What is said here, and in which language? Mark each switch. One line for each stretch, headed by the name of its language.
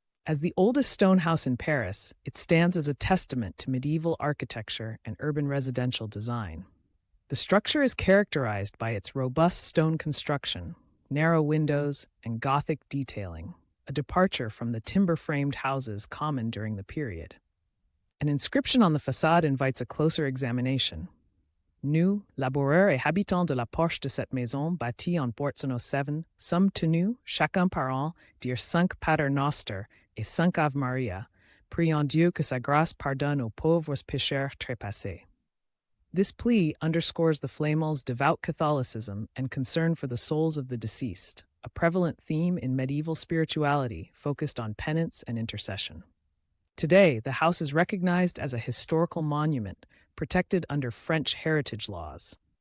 English: As the oldest stone house in Paris, it stands as a testament to medieval architecture and urban residential design. The structure is characterized by its robust stone construction, narrow windows, and Gothic detailing, a departure from the timber-framed houses common during the period. An inscription on the facade invites a closer examination.
French: Nous, laboureurs et habitants de la porche de cette maison bâtie en 1407, sommes tenus, chacun par an, dire 5 Pater Noster et 5 Ave Maria, priant Dieu que sa grâce pardonne aux pauvres pécheurs trépassés.
English: This plea underscores the Flamel's devout Catholicism and concern for the souls of the deceased, a prevalent theme in medieval spirituality focused on penance and intercession. Today, the house is recognized as a historical monument protected under French heritage laws.